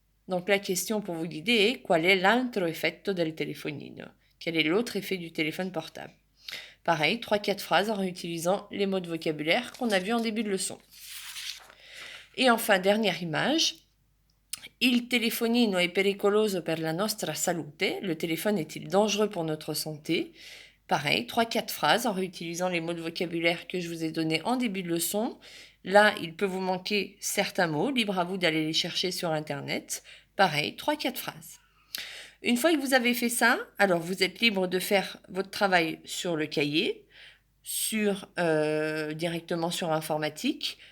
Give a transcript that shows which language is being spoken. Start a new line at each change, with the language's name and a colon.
French: Donc la question pour vous guider est «
Italian: Qual è l'altro effetto del telefonino ?»
French: Quel est l'autre effet du téléphone portable? Pareil, 3-4 phrases en réutilisant les mots de vocabulaire qu'on a vus en début de leçon. Et enfin, dernière image.
Italian: Il telefonino è pericoloso per la nostra salute.
French: Le téléphone est-il dangereux pour notre santé? Pareil, 3-4 phrases en réutilisant les mots de vocabulaire que je vous ai donnés en début de leçon. Là, il peut vous manquer certains mots, libre à vous d'aller les chercher sur Internet. Pareil, 3-4 phrases. Une fois que vous avez fait ça, alors vous êtes libre de faire votre travail sur le cahier, directement sur informatique.